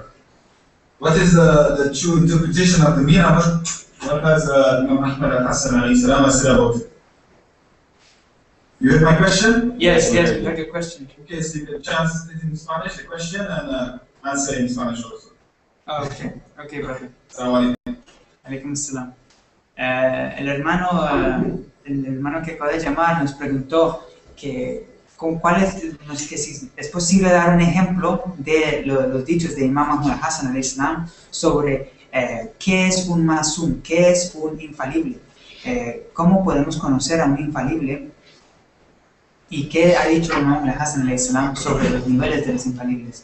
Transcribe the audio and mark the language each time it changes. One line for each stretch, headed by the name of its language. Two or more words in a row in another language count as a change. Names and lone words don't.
English: What is the true interpretation of the meaning of it? What has Imam Ahmad al-Hassan
Arabic: عليه السلام
English: said about it? You heard my question? Yes, we heard your question. Okay, so you get a chance to speak in Spanish, the question, and answer in Spanish also. Oh, okay, brother.
Arabic: السلام عليكم. عليكم سلام.
Spanish: El hermano que acaba de llamar nos preguntó que si es posible dar un ejemplo de los dichos de Imam Ahmad al-Hassan al-Islam sobre qué es un masum, qué es un infalible, cómo podemos conocer a un infalible y qué ha dicho Imam al-Hassan al-Islam sobre los niveles de los infalibles.